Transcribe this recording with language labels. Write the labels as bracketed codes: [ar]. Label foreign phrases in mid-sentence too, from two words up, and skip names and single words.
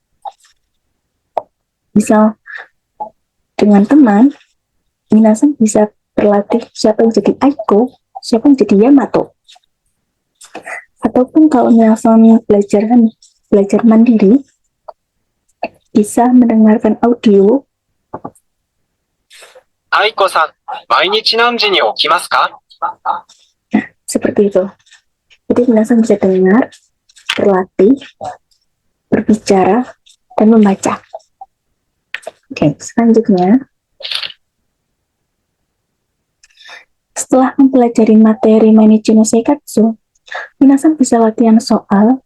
[id] Misal dengan teman, minasan bisa berlatih siapa yang jadi Aiko, siapa yang jadi Yamato. Ataupun kalau minasan belajar mandiri, bisa mendengarkan audio. [ja] Aiko-san, 毎日何時に起きますか? [id] Nah, seperti itu. Jadi minasan bisa dengar, berlatih, berbicara, dan membaca. Oke, selanjutnya. Setelah mempelajari materi Mainichi no Seikatsu, minasan bisa latihan soal.